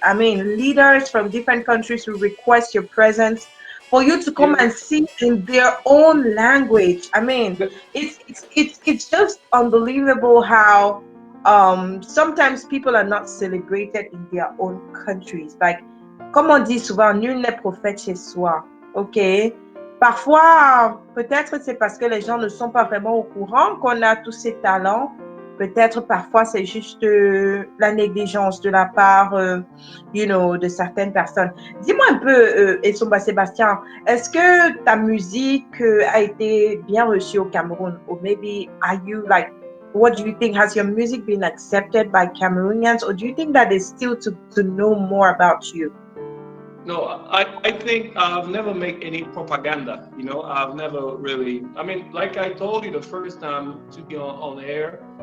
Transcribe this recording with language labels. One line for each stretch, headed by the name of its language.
English: I mean, leaders from different countries will request your presence for you to come and sing in their own language. I mean, it's just unbelievable how sometimes people are not celebrated in their own countries.
French: Like, comme on dit souvent, nul n'est prophète chez soi. OK? Parfois, peut-être c'est parce que les gens ne sont pas vraiment au courant qu'on a tous ces talents. Peut-être parfois c'est juste la négligence de la part, de certaines personnes. Dis-moi un peu, Essomba Sébastien, est-ce que ta musique a été bien reçue au Cameroun?
English: Or maybe are you like, what do you think? Has your music been accepted by Cameroonians? Or do you think that they still to know more about you? No, I think I've never made any propaganda. I've never really. I mean, like I told you the first time to be on air.